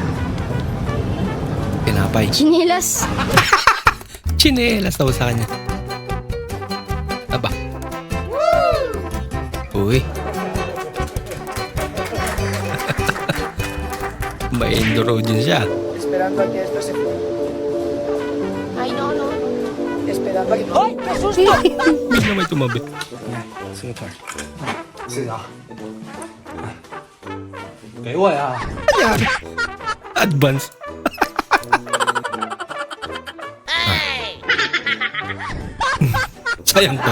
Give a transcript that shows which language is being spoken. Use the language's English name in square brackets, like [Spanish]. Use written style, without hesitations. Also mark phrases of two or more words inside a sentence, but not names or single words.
[Filipino] Pinapay. Chinilas. Chinelas daw sa kanya. Aba. Uy. May enduro din siya. [Spanish] Esperando que esto se fue. Ay, no. Esperando que... ¡Ay, qué susto! [Filipino] Bigla may tumabi. Sige, Tor. Anyari? Advance. Sayang pa.